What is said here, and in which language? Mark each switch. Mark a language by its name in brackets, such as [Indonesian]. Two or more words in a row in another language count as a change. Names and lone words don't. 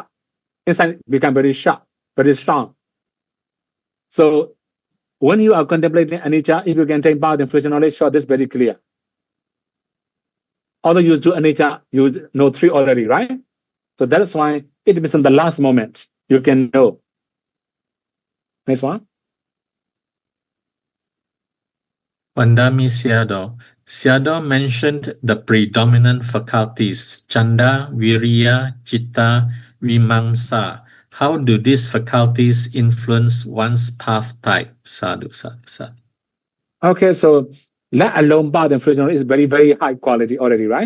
[English] Inside become very sharp, very strong. So when you are contemplating anicca, if you can take path and fruition knowledge, sure, this is very clear. Although you do anicca, you know three already, right? So that is why it depends on the last moment you can know. Next one. [Pali] Vandami Siado. [English] Siado mentioned the predominant faculties, [Pali] Chanda, Viriya, Citta, Vimamsa. [English] How do these faculties influence one's path type? [Pali] Sadhu, sadhu, sadhu. [English] Okay, so let alone path and fruition is very, very high quality already, right?